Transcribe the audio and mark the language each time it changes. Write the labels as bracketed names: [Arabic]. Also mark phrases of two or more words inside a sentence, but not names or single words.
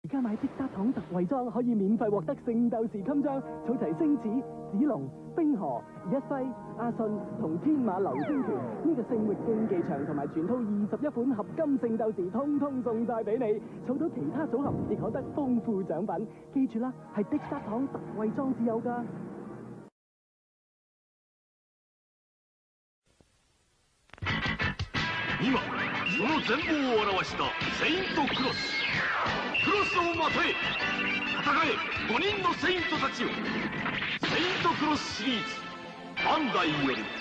[Cantonese] 而家買即刻糖特惠裝可以免費獲得聖鬥士襟章，儲齊星矢、子龍、冰河、一輝、阿信同天馬流星拳呢個聖域競技場同埋全套21款合金聖鬥士，通通送晒俾你。儲到其他組合亦可得豐富獎品。記住啦，係即刻糖特惠裝至有㗎。 [Japanese] 今その全貌を表したセイントクロス。クロスをまとえ戦え5人のセイントたちよ。セイントクロスシリーズバンダイより。